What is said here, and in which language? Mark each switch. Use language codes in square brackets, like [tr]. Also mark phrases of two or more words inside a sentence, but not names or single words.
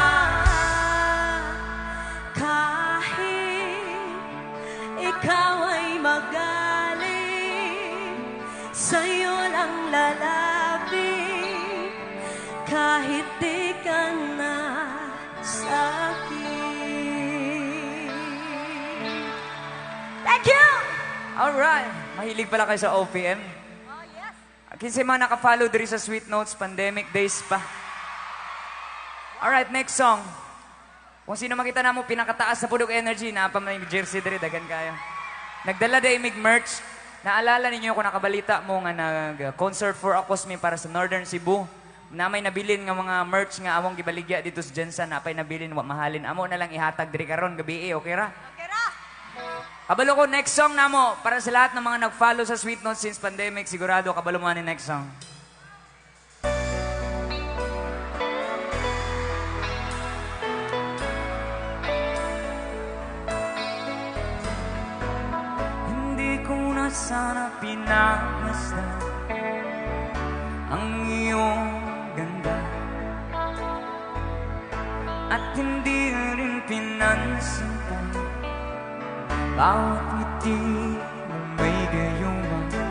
[tl] Kahit ikaw ay magaling, sa'yo lang lalapit. Kahit di ka na sa'kin. [en] Thank you! Alright. [tl] Mahilig pala kayo sa OPM. [en] Oh, yes. [ceb] Kinsa mga nakafollow diri sa Sweet Notes, [en] pandemic days [ceb] pa. [en] Alright, next song. [ceb] Kung sino makita na mo, pinakataas sa Pudog Energy, na pa may jersey diri, dagan kayo. Nagdala day mig merch. Naalala ninyo kung nakabalita mo nga nag-concert for Akosmi para sa Northern Cebu. Na may nabilin nga mga merch nga among gibaligya dito sa Jensen, na pa'y nabilin, wa mahalin. Amo na lang ihatag diri karon gabi, okay ra? Okay ra. Kabalo ko, [en] next song [ceb] na mo. Para sa lahat ng mga nag-follow sa Sweet Notes [en] since pandemic, [ceb] sigurado kabalo mo ni [en] next song. [tl] Hindi ko na sana pinagmasdan ang iyong ganda, at hindi na rin pinansin pa bawat ngiti mo may gayuma.